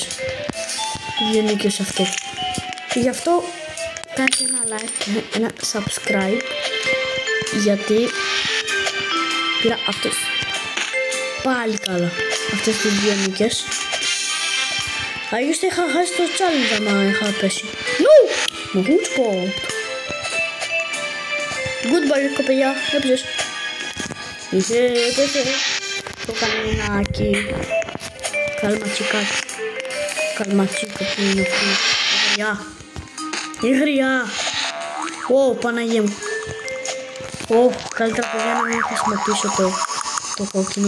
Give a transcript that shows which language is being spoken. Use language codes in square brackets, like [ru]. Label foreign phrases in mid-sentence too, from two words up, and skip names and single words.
[el] 2 νίκες αυτό. Και γι' αυτό κάντε ένα like και ένα subscribe. Γιατί πήρα αυτές. Πάλι καλά. Αυτές τις 2 νίκες. Αλλιώς θα είχα χάσει το challenge άμα είχα πέσει. Νου! [en] Good spot. Goodbye, [el] κοπελιά. Έπαιζες. Έπαιζε το κανονάκι. Καλματσικάκι. Καλματσίκα που είναι αυτή. Γριά. Η γριά. Ω, Παναγία μου. Ω, καλύτερα παιδιά να μην χρησιμοποιήσω το κόκκινο.